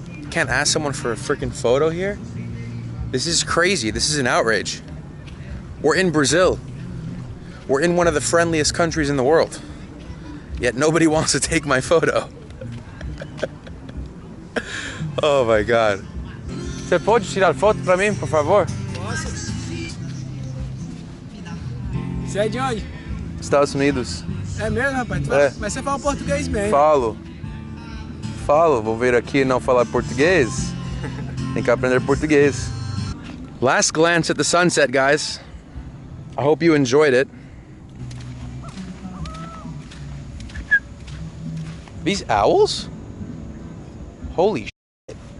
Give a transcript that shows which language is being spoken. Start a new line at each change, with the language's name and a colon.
English: Can't ask someone for a freaking photo here? This is crazy. This is an outrage. We're in Brazil. We're in one of the friendliest countries in the world. Yet nobody wants to take my photo. Oh my God.
Portuguese: Você pode tirar foto pra mim, por favor? Posso? Você é de onde? Estados Unidos. É mesmo, rapaz? É. Mas você fala português bem. Falo. Vou vir aqui e não falar português. Tem que aprender português.
English: Last glance at the sunset, guys. I hope you enjoyed it. These owls? Holy shit.